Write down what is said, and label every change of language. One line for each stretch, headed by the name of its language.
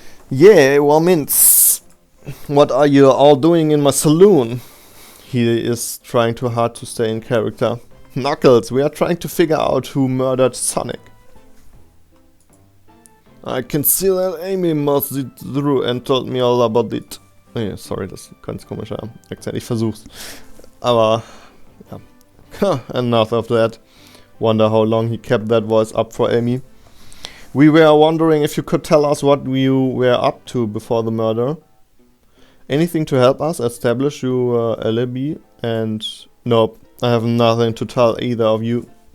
English: Yeah, well, Mince, what are you all doing in my saloon? He is trying too hard to stay in character. Knuckles, we are trying to figure out who murdered Sonic. I can see that Amy must it through and told me all about it.
German: Nee, sorry, das ist ein ganz komischer Akzent. Ich versuch's. Aber, ja.
English: Enough of that. Wonder how long he kept that voice up for Amy. We were wondering if you could tell us what you were up to before the murder. Anything to help us establish your alibi? And nope, I have nothing to tell either of you.